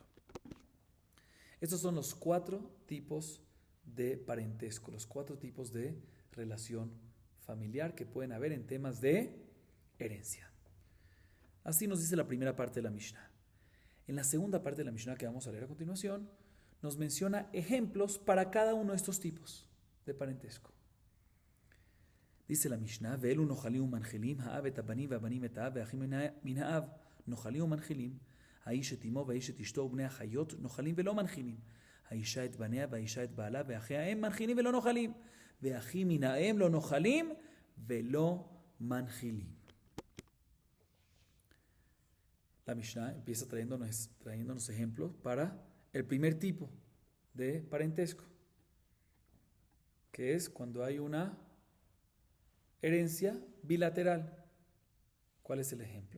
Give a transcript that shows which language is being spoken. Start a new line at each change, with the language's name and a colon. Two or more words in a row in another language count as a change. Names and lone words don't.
Spanish: Estos son los 4 tipos de parentesco, los 4 tipos de relación familiar que pueden haber en temas de herencia. Así nos dice la primera parte de la Mishnah. En la segunda parte de la Mishnah que vamos a leer a continuación, nos menciona ejemplos para cada uno de estos tipos de parentesco. Dice la Mishnah:
Hebrew: ואלו נוחלים ומנחילים האב את הבנים והבנים את האב והאחים מן האב נוחלים ומנחילים, האיש את אמו והאיש את אשתו ובני החיות נוחלים ולא מנחילים. האישה את בניה והאישה את בעלה ואחי האם מנחילים ולא נוחלים. ואחים מן האם לא נוחלים ולא מנחילים.
Spanish: La Mishnah empieza trayéndonos ejemplos para el primer tipo de parentesco, que es cuando hay una herencia bilateral. ¿Cuál es el ejemplo?